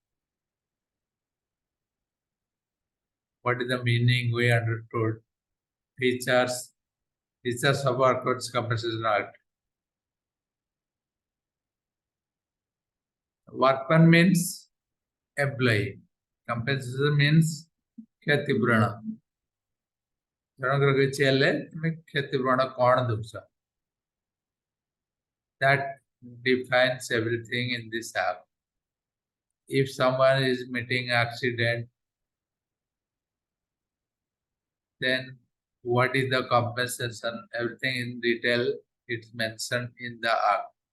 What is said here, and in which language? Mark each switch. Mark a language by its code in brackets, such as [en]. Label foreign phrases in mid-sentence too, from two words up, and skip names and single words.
[en] What is the meaning we understood? Features of Workers' Compensation Act. Workman means employee. Compensation means କ୍ଷତିପୂରଣ. [or] ଜଣଙ୍କର କିଛି ହେଲେ ତୁମେ କ୍ଷତିପୂରଣ କ'ଣ ଦଉଛ? [en] That defines everything in this act. If someone is meeting accident, then what is the compensation? Everything in detail it's mentioned in the act.